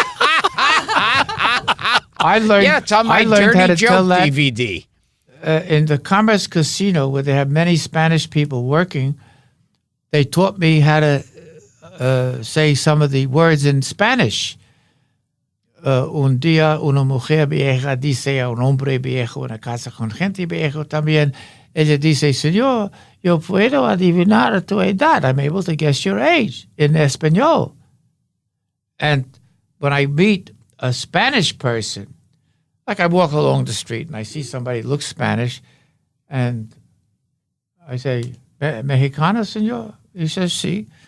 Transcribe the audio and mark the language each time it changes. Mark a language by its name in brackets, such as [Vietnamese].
[English] I learned. Yeah, it's on my I learned how Dirty to tell Joke that DVD. In the Commerce Casino, where they have many Spanish people working. They taught me how to say some of the words in Spanish. [Spanish] Un día una mujer vieja dice a un hombre viejo en una casa con gente viejo también. Ella dice, "Señor, yo puedo adivinar tu edad. [English] I'm able to guess your age in Espanol." And when I meet a Spanish person, like I walk along the street and I see somebody who looks Spanish, and I say, [Spanish] "Mexicano, señor?" [English] He says, [Spanish] "Sí."